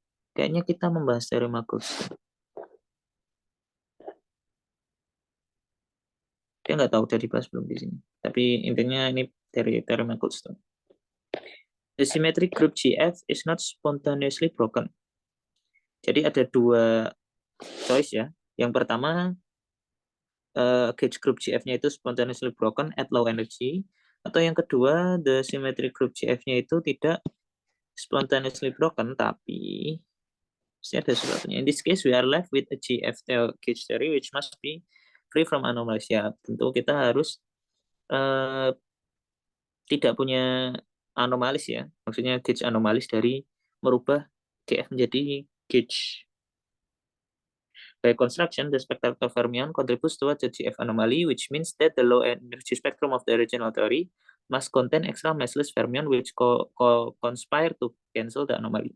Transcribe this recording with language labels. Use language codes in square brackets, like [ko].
[id] Kayaknya kita membahas teorema Goldstone. Dia nggak tahu udah dibahas belum di sini. Tapi intinya ini dari teorema Goldstone. [en] The symmetric group GF is not spontaneously broken. [id] Jadi ada dua choice ya. Yang pertama, gauge group GF-nya itu [en] spontaneously broken at low energy. [id] Atau yang kedua, [en] the symmetric group GF-nya [id] itu tidak [en] spontaneously broken, [id] tapi ada sesuatunya. [en] In this case, we are left with a GF gauge theory which must be free from anomalies. [id] Ya, tentu kita harus tidak punya anomalis ya. Maksudnya gauge anomalis dari merubah GF menjadi gauge. [en] By construction, the spectator fermion contributes towards the GF anomaly, which means that the low energy spectrum of the original theory must contain extra massless fermion which conspire to cancel the anomaly.